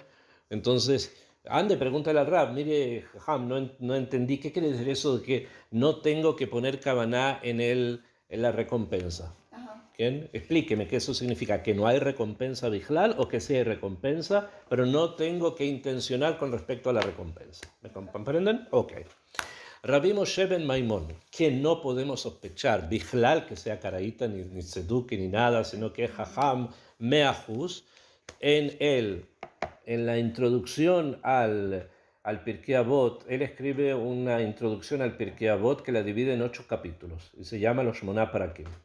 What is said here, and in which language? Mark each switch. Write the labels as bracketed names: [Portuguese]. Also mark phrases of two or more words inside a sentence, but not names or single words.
[Spanish] Entonces, ande, pregúntale al Rab, mire, Ham, no entendí, ¿qué quiere decir eso de que no tengo que poner Kavaná en la recompensa? Explíqueme qué eso significa, que no hay recompensa bijlal o que sí hay recompensa, pero no tengo que intencionar con respecto a la recompensa. ¿Me comprenden? Ok. Rabbi Moshe ben Maimón, que no podemos sospechar, bijlal, que sea caraíta, ni seduki, ni nada, sino que es [Hebrew] חכם מאהוס, [Spanish] en la introducción al Pirkei Avot, él escribe una introducción al Pirkei Avot que la divide en 8 capítulos y se llama los Shmoná Parakim.